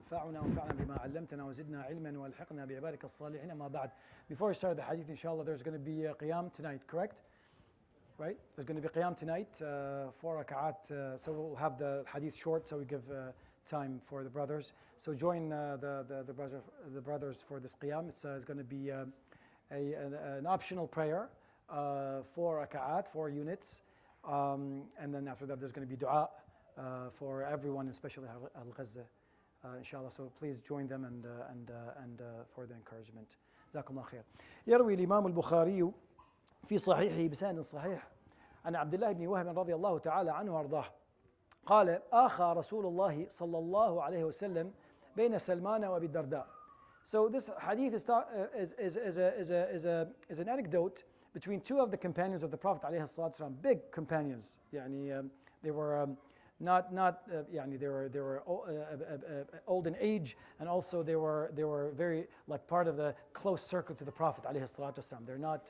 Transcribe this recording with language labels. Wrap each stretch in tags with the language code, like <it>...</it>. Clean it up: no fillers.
<ar>ينفعنا وانفعنا بما علمتنا وزدنا علما والحقنا بعبادك الصالحين. أما بعد.</ar> <en>Before we start the hadith, inshallah, there's going to be qiyam tonight, correct? Right? There's going to be qiyam tonight, 4 rak'at. So we'll have the hadith short, so we give time for the brothers. So join the brothers for this qiyam. It's going to be an optional prayer, 4 rak'at, 4 units. And then after that, there's going to be dua for everyone, especially Al-Ghazza, inshallah. So please join them and for the encouragement.</en> <ar>جزاكم الله خير. يروي الإمام البخاري في صحيحه بسند صحيح عن عبد الله بن وهب رضي الله تعالى عنه وارضاه قال آخى رسول الله صلى الله عليه وسلم بين سلمان وأبي الدرداء.</ar> <en>So this hadith is an anecdote between two of the companions of the Prophet</en> <ar>عليه الصلاة والسلام,</ar> <en>big companions. يعني they were they were old in age, and also they were very like part of the close circle to the Prophet</en> <ar>عليه الصلاة والسلام.</ar>